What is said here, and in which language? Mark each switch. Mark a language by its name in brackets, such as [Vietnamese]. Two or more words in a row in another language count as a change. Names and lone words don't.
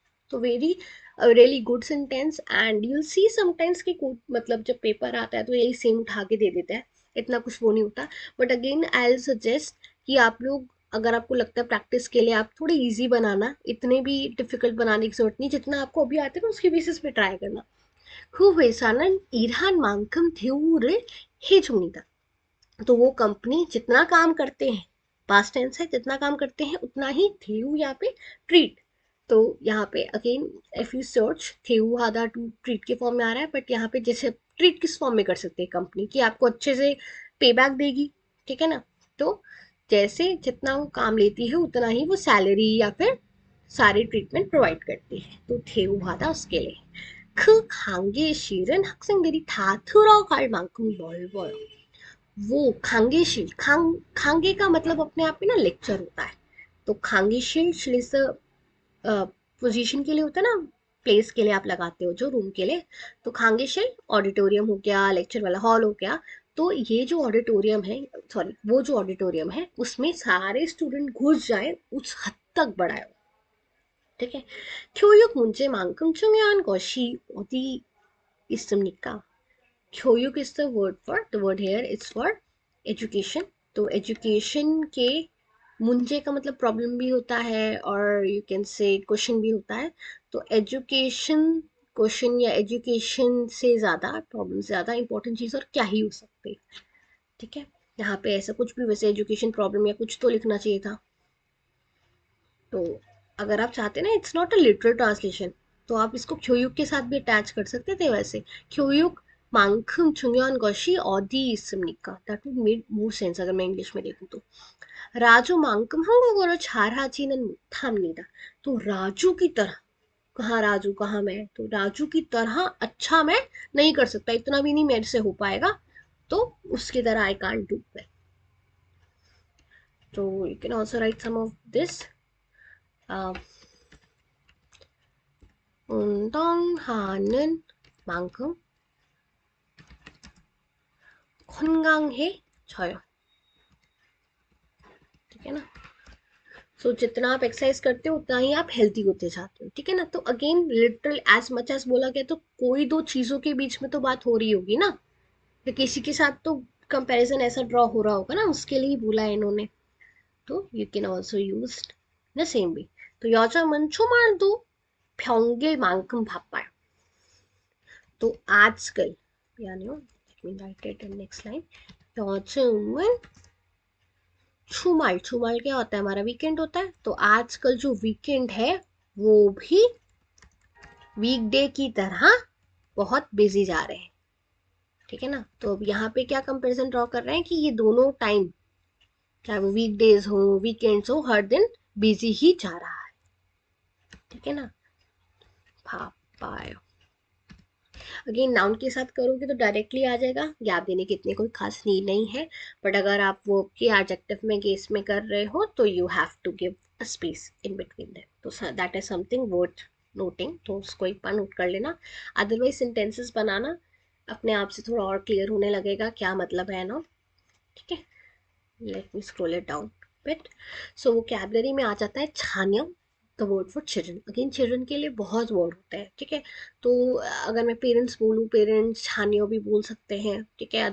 [Hindi] तो [English] very really good sentence. and you see sometimes [Hindi] कि मतलब जब पेपर आता है तो यही सेम उठा के दे देता है, इतना कुछ वो नहीं होता। [English] but again I will suggest [Hindi] कि आप लोग, अगर आपको लगता है प्रैक्टिस के लिए, आप थोड़े इजी बनाना, इतने भी डिफिकल्ट बनाने की जरूरत नहीं, जितना आपको अभी आते हैं ना उसके बेसिस पे ट्राई करना। [Korean] हुवेसानन 일한만큼 대우를 해줍니다। [Hindi] तो वो कंपनी जितना काम करते हैं, [English] past tense [Hindi] है, जितना काम करते हैं उतना ही थेऊ यहाँ पे ट्रीट। तो यहाँ पे [English] again if you search [Korean] 대우 하다 [English] to treat [Hindi] के फॉर्म में आ रहा है, बट यहाँ पे जैसे ट्रीट किस फॉर्म में कर सकते हैं, कंपनी की आपको अच्छे से [English] pay back [Hindi] देगी, ठीक है ना। तो जैसे जितना वो काम लेती है उतना ही वो सैलरी या फिर सारी [English] treatment provide [Hindi] करती है। [Korean] तो 대우 하다 [Hindi] उसके लिए [Korean] 그 강의실은 학생들이 다 들어갈 만큼 넓어요। [Hindi] वो खांगेशील, खांगे का मतलब अपने आप में ना लेक्चर होता है। तो खांगेशील श्लिस पोजीशन के लिए होता है ना, प्लेस के लिए आप लगाते हो जो रूम के लिए। तो खांगेशील ऑडिटोरियम हो गया, लेक्चर वाला हॉल हो गया। तो ये जो ऑडिटोरियम है, सॉरी वो जो ऑडिटोरियम है उसमें सारे स्टूडेंट घुस जाए उस हद तक बड़ा है, ठीक है। [Korean] 교육 문제만큼 중요한 것이 어디 있습니까? [English] 교육 is the word for, the word here is for education। [Hindi] तो एजुकेशन के मुंजे का मतलब प्रॉब्लम भी होता है और [English] you can say question [Hindi] भी होता है। तो [English] education question [Hindi] या एजुकेशन से ज़्यादा प्रॉब्लम से ज़्यादा इंपॉर्टेंट चीज़ और क्या ही हो सकती है, ठीक है। यहाँ पे ऐसा कुछ भी, वैसे [English] education problem [Hindi] या कुछ तो लिखना चाहिए था। तो अगर आप चाहते ना, [English] it's not a literal translation, [Hindi] तो आप इसको 교육 के साथ भी अटैच कर सकते थे वैसे। [Korean] 교육만큼 중요한 것이 어디 있습니까? [English] That would make more sense [Hindi] अगर मैं इंग्लिश में देखूँ तो। [Korean] राजु만큼 한국어를 잘하지는 못합니다। [Hindi] तो राजू की तरह, कहाँ राजू कहाँ मैं, तो राजू की तरह अच्छा मैं नहीं कर सकता, इतना भी नहीं मेरे से हो पाएगा, तो उसकी तरह [English] I can't do it. तो you can also write some of this. [Korean] 운동하는 만큼 건강해져요, [Hindi] ठीक है ना। सो जितना आप एक्सरसाइज करते हो उतना ही आप हेल्थी होते जाते हो, ठीक है ना। तो [English] again literal as much as [Hindi] बोला गया, तो कोई दो चीजों के बीच में तो बात हो रही होगी ना, तो किसी के साथ तो कंपैरिजन ऐसा ड्रॉ हो रहा होगा ना, उसके लिए ही बोला है इन्होंने। [English] तो you can also use the same way. [Korean] तो 요즘은 주말도 평일만큼 바빠요। [Hindi] तो आजकल, यानी [English] let me write it in next line। [Hindi] 요즘은 छुमाल, छुमाल क्या होता है, हमारा वीकेंड होता है। तो आजकल जो वीकेंड है वो भी वीकडे की तरह बहुत बिजी जा रहे हैं, ठीक है ना। तो अब यहाँ पे क्या [English] comparison draw [Hindi] कर रहे हैं कि ये दोनों टाइम, चाहे वो वीकडेज हो वीकेंड्स हो, हर दिन बिजी ही जा रहा है, ठीक है ना। पापायो [English] again noun [Hindi] के साथ करोगे तो डायरेक्टली आ जाएगा, गैप देने की इतनी कोई खास नीड नहीं है। बट अगर आप वो के एडजेक्टिव में केस में कर रहे हो तो [English] you have to give a space in between them. [Hindi] तो [English] that is something worth noting, [Hindi] तो उसको एक बार नोट कर लेना। [English] otherwise sentences [Hindi] बनाना अपने आप से थोड़ा और क्लियर होने लगेगा क्या मतलब है ना, ठीक है। [English] Let me scroll it down bit. So vocabulary [Hindi] में आ जाता है [English] छान्यम, the word for children. [Hindi] अगेन चिल्ड्रन के लिए बहुत वर्ड होता है, ठीक है। तो अगर मैं पेरेंट्स बोलूँ, पेरेंट्स छानियो भी बोल सकते हैं, ठीक है।